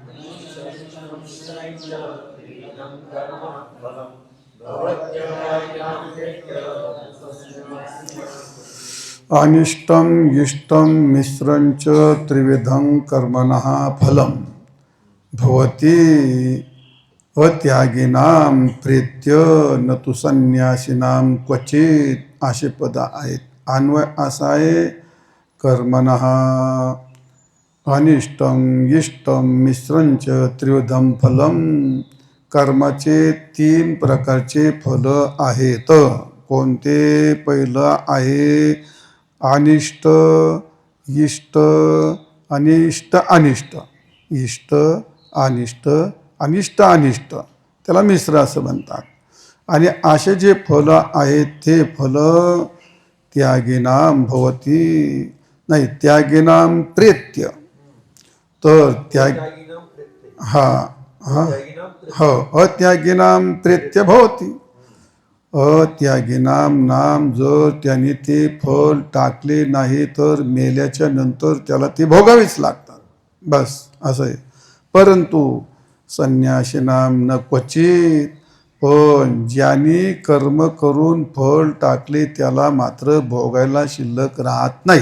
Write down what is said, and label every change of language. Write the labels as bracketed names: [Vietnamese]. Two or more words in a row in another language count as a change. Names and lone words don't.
[Sanskrit] अनिष्टम इष्टम मिश्रंच त्रिविधं कर्मणः फलं भवति अत्यागिनां प्रेत्य न तु संन्यासिनां क्वचित [Marathi] असे पद आहेत. अन्वय असा आहे, [Sanskrit] कर्मणः अनिष्टम इष्टम मिश्रंच त्रिविधं फलं. [Marathi] कर्माचे 3 प्रकारचे फल आहेत. कोणते? पहिलं आहे अनिष्ट, इष्ट, अनिष्ट, अनिष्ट. इष्ट, अनिष्ट, अनिष्ट, अनिष्ट, त्याला मिश्र असं म्हणतात. आणि असे जे फल आहेत ते फल [Sanskrit] त्यागिनां भवती, [Marathi] नाही [Sanskrit] त्यागिनां प्रेत्य. [Marathi] तर त्याग [Sanskrit] अत्यागिनां प्रेत्य भवती. अत्यागिनां नाम, [Marathi] जर त्याने ते फल टाकले नाही तर मेल्याच्या नंतर त्याला ते भोगावेच लागतात, बस असं आहे. परंतु [Sanskrit] संन्यासिनां न क्वचित, [Marathi] पण ज्यांनी कर्म करून फळ टाकले त्याला मात्र भोगायला शिल्लक राहत नाही.